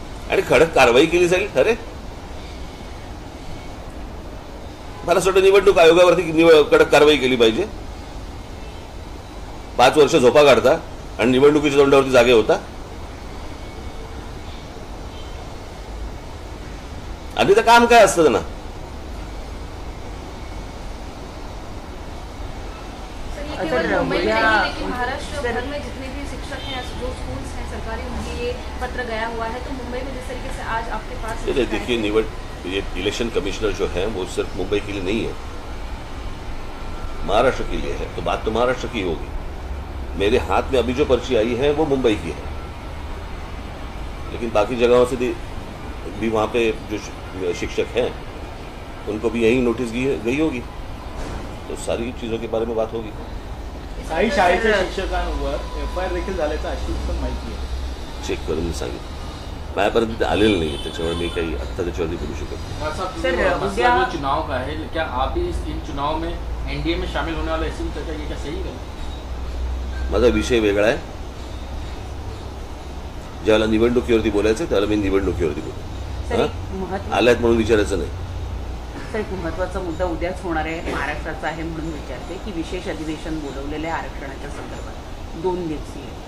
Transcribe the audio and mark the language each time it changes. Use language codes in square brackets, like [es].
[mr] आणि कडक कारवाई केली जाईल. खरे मला असं वाटतं निवडणूक आयोगावरती कडक कारवाई केली पाहिजे. 5 वर्ष झोपा काढता आणि निवडणुकीच्या तोंडावरती जागे होता. आणि तर काम काय असतं त्यांना? [hi] महाराष्ट्र भर में जितने भी शिक्षक हैं, जो स्कूल्स हैं सरकारी, उनकी ये पत्र गया हुआ है, तो मुंबई में जिस तरीके से आज आपके पास देखिए, ये इलेक्शन कमिश्नर जो है वो सिर्फ मुंबई के लिए नहीं है, महाराष्ट्र के लिए है. तो बात तो महाराष्ट्र की होगी. मेरे हाथ में अभी जो पर्ची आई है वो मुंबई की है, लेकिन बाकी जगहों से भी वहाँ पे जो शिक्षक हैं उनको भी यही नोटिस गई होगी. तो सारी चीज़ों के बारे में बात होगी. [mr] काही शाळेच्या शिक्षकांवर FIR देखील झाल्याचं अशी पण माहिती आहे. चेक करून मी सांगितलं. माझ्यापर्यंत आलेलं नाही, त्याच्यामुळे मी काही आत्ता त्याच्यावरती बोलू शकत. [hi] सर, मसला जो चुनाव का है, क्या आप भी इन चुनाव में NDA में शामिल होने वाला ऐसी चर्चा ये क्या सही है? [mr] माझा विषय वेगळा आहे. ज्यावेळेला निवडणुकीवरती बोलायचं त्यावेळेला मी निवडणुकीवरती बोलतो. आल्यात म्हणून विचारायचं नाही. सर, एक महत्त्वाचा मुद्दा उद्याच होणार आहे, महाराष्ट्राचा आहे म्हणून विचारते की विशेष अधिवेशन बोलवलेले आरक्षणाच्या संदर्भात 2 दिवसीय.